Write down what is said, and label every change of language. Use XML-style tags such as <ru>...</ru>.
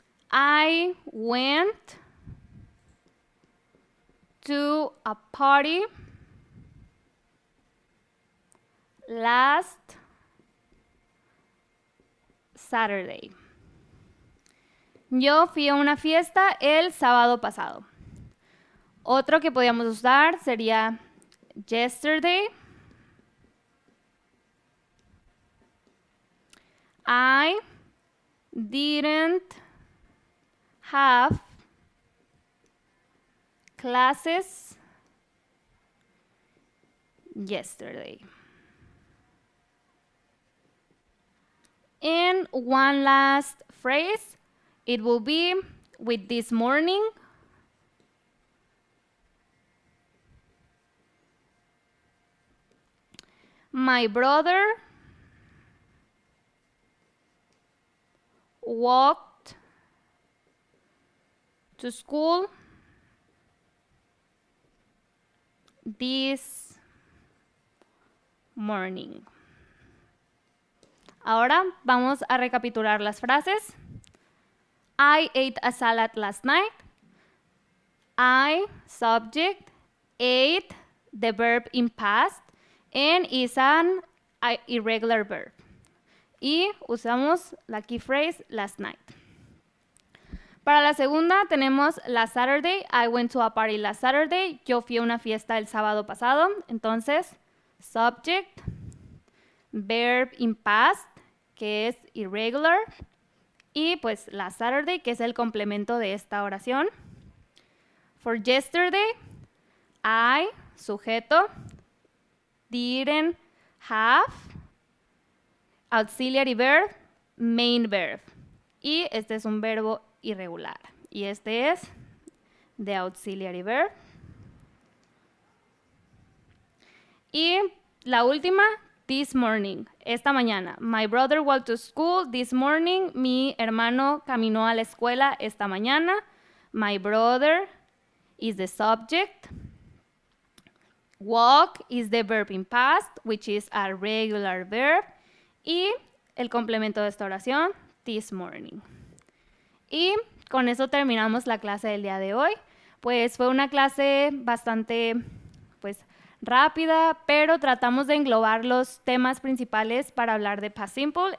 <en>I went to a party last Saturday.</en> <es>Yo fui a una fiesta el sábado pasado. Otro que podríamos usar sería yesterday.</es> <en>I didn't have classes yesterday. And one last phrase, it will be with this morning. My brother walked to school this morning.</en> <es>Ahora vamos a recapitular las frases.</es> <en>I ate a salad last night. I, subject, ate, the verb in past, and is an irregular verb.</en> <es>Y usamos la</es> <en>key phrase last night.</en> <es>Para la segunda tenemos</es> <en>last Saturday. I went to a party last Saturday.</en> <es>Yo fui a una fiesta el sábado pasado. Entonces,</es> <en>subject, verb in past,</en> <es>que es irregular, y pues</es> <en>last Saturday,</en> <es>que es el complemento de esta oración.</es> <en>For yesterday, I, sujeto, didn't have, auxiliary verb, main verb.</en> <es>Y este es un verbo irregular. Y este es</es> <en>the auxiliary verb.</en> <es>Y la última,</es> <en>this morning,</en> <es>esta mañana.</es> <en>My brother walked to school this morning.</en> <es>Mi hermano caminó a la escuela esta mañana.</es> <en>My brother is the subject. Walk is the verb in past, which is a regular verb.</en> <es>Y el complemento de esta oración,</es> <en>this morning.</en> <es>Y con eso terminamos la clase del día de hoy. Pues fue una clase bastante, rápida, pero tratamos de englobar los temas principales para hablar de past simple.</es>